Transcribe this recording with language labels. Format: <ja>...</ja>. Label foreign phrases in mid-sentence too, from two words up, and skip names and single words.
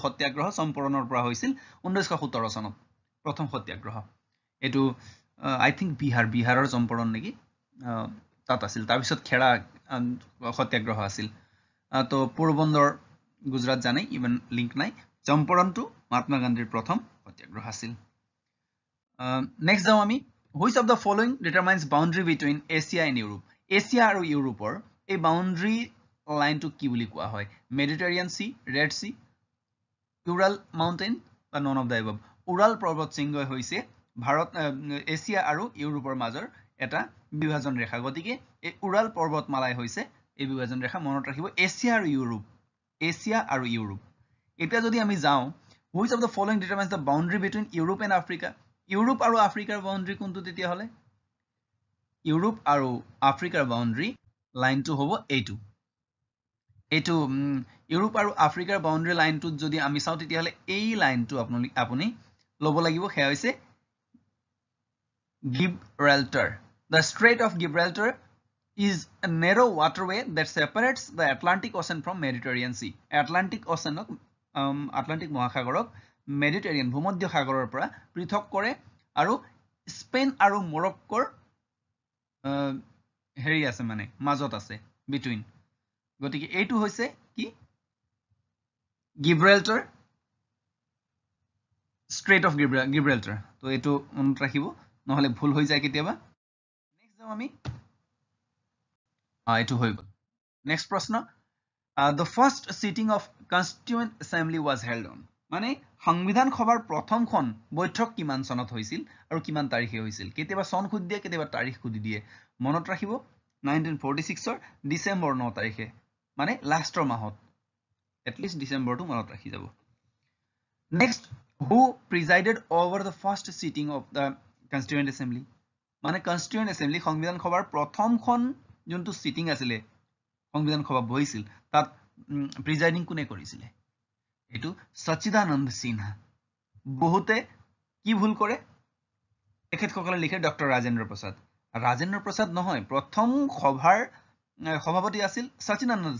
<as>সত্যাগ্ৰহ চম্পৰণৰ পৰা হৈছিল 1917 চনত প্ৰথম সত্যাগ্ৰহ এটো</as> <en>I think</en> <as>বিহাৰৰ চম্পৰণ নেকি তাত আছিল তাৰ পিছত খেৰা সত্যাগ্ৰহ আছিল তো পোৰবন্দৰ গুজৰাট জানে ইমান লিংক নাই চম্পৰণটো মহাত্মা গান্ধীৰ প্ৰথম সত্যাগ্ৰহ আছিল নেক্সট যাওঁ আমি</as> <en>which of the following determines boundary between Asia and Europe</en> <as>এছিয়া আৰু ইউৰোপৰ এই বাউণ্ডাৰী লাইনটো কি বুলি কোৱা হয়</as> <en>Mediterranean Sea Red Sea Ural Mountain</en> <as>বা</as> <en>none of the above</en> <as>উৰাল পৰ্বত শৃংগই হৈছে ভাৰত এছিয়া আৰু ইউৰোপৰ মাজৰ এটা বিভাজন ৰেখা গতিকে এই উৰাল পৰ্বতমালাই হৈছে এই বিভাজন ৰেখা মনত ৰাখিব এছিয়া আৰু ইউৰোপ এতিয়া যদি আমি যাওঁ</as> <en>which of the following determines the boundary between Europe and Africa</en> <as>ইউৰোপ আৰু আফ্ৰিকাৰ বাউণ্ডাৰী কোনটো তেতিয়াহলে ইউৰোপ আৰু আফ্ৰিকাৰ বাউণ্ডাৰী লাইনটো হ'ব এইটো ইউৰোপ আৰু আফ্ৰিকাৰ বাউণ্ডাৰী লাইনটোত যদি আমি চাওঁ তেতিয়াহলে এই লাইনটো আপুনি ল'ব লাগিব সেয়া হৈছে Gibraltar.</as> <en>The Strait of Gibraltar is a narrow waterway that separates the Atlantic Ocean from Mediterranean Sea.</en> <as>Atlantic Ocean Atlantic মহাসাগৰক মেডিটেৰিয়ান ভূমধ্য সাগৰৰ পৰা পৃথক কৰে আৰু স্পেন আৰু মৰক্কোৰ হেৰি আছে মানে মাজত আছে বিটুইন গতিকে এইটো হৈছে কি গিব্ৰাল্টাৰ Strait of Gibraltar. তো এইটো মনত ৰাখিব নহলে ভুল হৈ যায় কেতিয়াবা নেক্সট যাম আমি এইটো হৈ গল নেক্সট প্ৰশ্ন</as> <en>the first sitting of Constituent Assembly was held on</en> <as>মানে সংবিধান সভাৰ প্ৰথমখন বৈঠক কিমান চনত হৈছিল আৰু কিমান তাৰিখে হৈছিল কেতিয়াবা চন খুদি দিয়ে কেতিয়াবা তাৰিখ খুদি দিয়ে মনত ৰাখিব 1946 ৰ ডিসেম্বৰ 9 তাৰিখে মানে লাষ্টৰ মাহত এটলিষ্ট ডিসেম্বৰটো মনত ৰাখি যাব নেক্সট</as> <en>who presided over the first sitting of the Constituent Assembly</en> <as>মানে Constituent Assembly সংবিধান সভাৰ প্ৰথমখন যোনটো সিটিং আছিল সংবিধান সভা বহিছিল তাত প্ৰিজাইডিং কোনে কৰিছিল এটো সচিদানন্দ সিনহা বহুতে কি ভুল কৰে তেখেতসকলে লিখে ডক্টৰ ৰাজেন্দ্ৰ প্ৰসাদ নহয় প্ৰথম সভাৰ সভাপতি আছিল সচিদানন্দ</as>